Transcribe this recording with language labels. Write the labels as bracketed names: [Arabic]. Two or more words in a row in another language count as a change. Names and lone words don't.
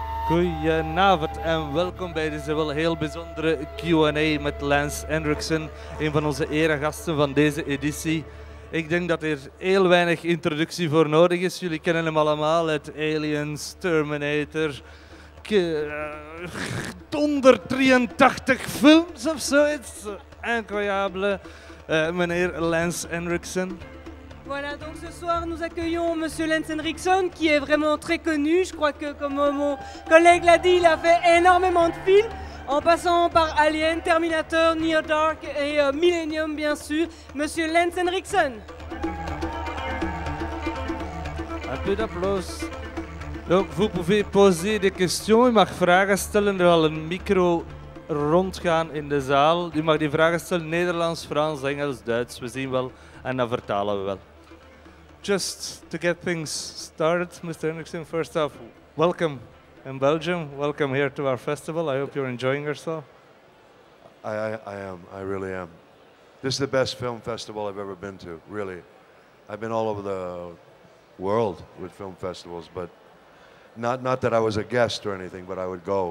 [Dutch] Goedenavond en welkom bij deze wel heel bijzondere Q&A met Lance Henriksen, een van onze eregasten van deze editie. Ik denk dat er heel weinig introductie voor nodig is. Jullie kennen hem allemaal uit Aliens, Terminator, 183 films of zoiets. Incroyable, meneer Lance Henriksen. [French] Voilà, donc ce soir nous accueillons Mr Lance HENRIKSEN qui est vraiment très connu. Je crois que comme mon collègue l'a dit, il a fait énormément de films en passant par Alien, Terminator, Near Dark et Millennium bien sûr. Mr Lance HENRIKSEN. Un peu d'applaus. Donc vous pouvez poser des questions, [Dutch] u mag vragen stellen, er zal een micro rondgaan in de zaal. U mag die vragen stellen Nederlands, Frans, Engels, Duits, we zien wel en dan vertalen we wel. [English] Just to get things started, Mr. Henriksen, first off, welcome in Belgium. Welcome here to our festival. I hope you're enjoying yourself. I am. I really am. This is the best film festival I've ever been to, really. I've been all over the world with film festivals, but not that I was a guest or anything, but I would go.